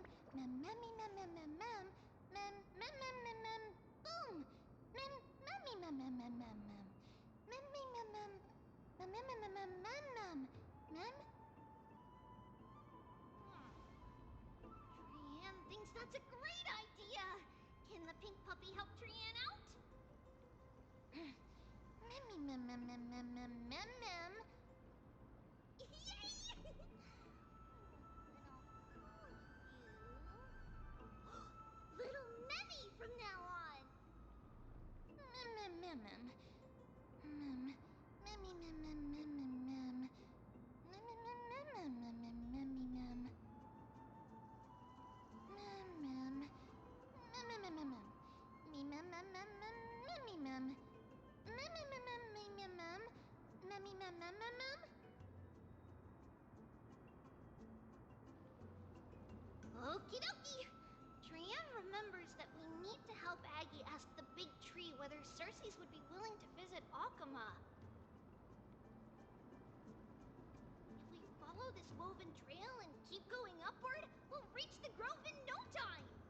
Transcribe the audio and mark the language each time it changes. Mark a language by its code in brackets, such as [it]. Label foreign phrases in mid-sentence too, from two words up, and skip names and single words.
[en] Mem memmy mem mem mem mem. Mem mem mem mem mem. Boom. Mem memmy mem mem mem mem mem. Memmy mem mem. Mem mem mem mem mem mem. Mem. Trienne thinks that's a great idea. Can the pink puppy help Trienne out? Memmy mem mem mem mem mem mem mem. Yay! Little Memmy from now on. Mem mem mem mem. Mem. Memmy mem mem mem mem mem. Mem mem mem mem mem mem memmy mem. Mem mem. Mem mem mem mem mem. Me mem mem mem mem memmy mem. Mem mem mem mem me mem mem. Memmy mem mem mem mem. Okie dokie. Trienne remembers that we need to help Aggie ask the big tree what whether Cersei's would be willing to visit Akama. If we follow this woven trail and keep going upward, we'll reach the grove in no time!